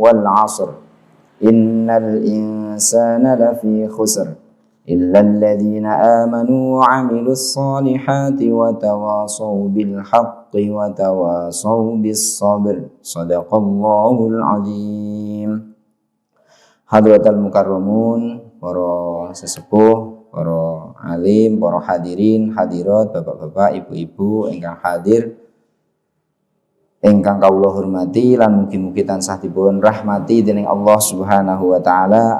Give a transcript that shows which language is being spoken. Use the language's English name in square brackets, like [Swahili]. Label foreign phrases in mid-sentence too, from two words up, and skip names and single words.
[Arabic] والعصر. إن الإنسان لفي خسر. إلا الذين آمنوا وعملوا الصالحات وتواصوا بالحق وتواصوا بالصبر. صدق الله العظيم. حضرة المكرمون, [Javanese] para sesepuh, para alim, para hadirin, hadirat, bapak-bapak, ibu-ibu ingkang hadir, ingkang kawula hormati lan mugi-mugi tansah dipun rahmati dening Allah [Arabic] سبحانه وتعالى.